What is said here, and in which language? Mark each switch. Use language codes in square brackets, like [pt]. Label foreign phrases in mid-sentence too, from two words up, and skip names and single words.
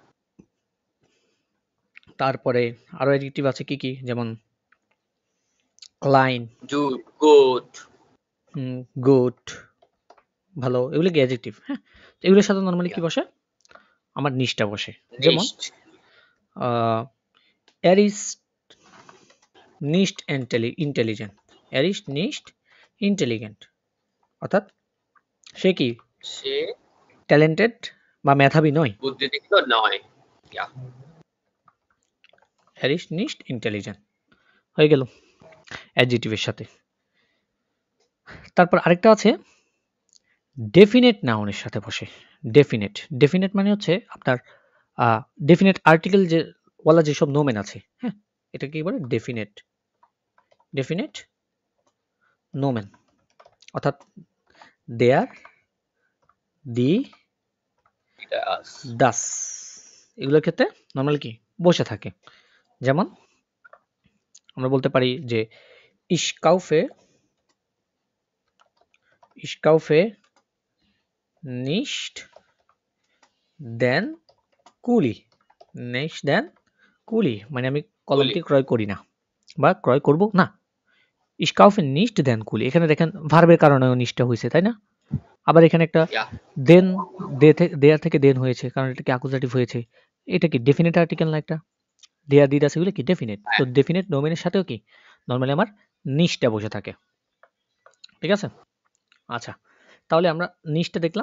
[bn] তারপরে আরো অ্যাডজেক্টিভ আছে কি কি? যেমন লাইন, গুড, গুড, ভালো, এগুলো কি অ্যাডজেক্টিভ। হ্যাঁ, এগুলোর সাথে নরমালি কি বসে? আমার নিচটা বসে। যেমন [de] er ist nicht intelligent, er ist nicht intelligent, [bn] অর্থাৎ সে কি সে ট্যালেন্টেড বা মেধাবী নয়। বুদ্ধিদীপ্ত নয়। [de] er ist nicht intelligent [bn] হয়ে গেল অ্যাডজেক্টিভের সাথে। তারপর আরেকটা আছে ডেফিনেট নাউনের সাথে বসে। ডেফিনেট মানে হচ্ছে আপনার ডেফিনেট আর্টিকেল যে ওয়ালা যেসব নোমেন আছে, হ্যাঁ, এটা কি বলে? ডেফিনেট নোমেন, অর্থাৎ দেয়ার, দি, দাস, এগুলোর ক্ষেত্রে নর্মালি কি বসে থাকে। যেমন আমরা বলতে পারি যে [de] ich kaufe nicht den Kuli, [bn] মানে আমি কলমটি ক্রয় করি না বা ক্রয় করব না। [de] ich kaufe nicht den Kuli, [bn] এখানে দেখেন ভার্বের কারণেও নিচটা হয়েছে, তাই না? আবার এখানে একটা দেন, দেয়ার থেকে দেন হয়েছে কারণ এটা কি অ্যাকুজাটিভ হয়েছে। এটা কি ডেফিনিট আর্টিকেল না? একটা দেয়ার, দিড আছে, এগুলো কি ডেফিনিট। তো ডেফিনিট নোমেনের সাথেও কি নরমালি আমার নিচটা বসে থাকে। ঠিক আছে? আচ্ছা, তাহলে আমরা নিচটা দেখলাম।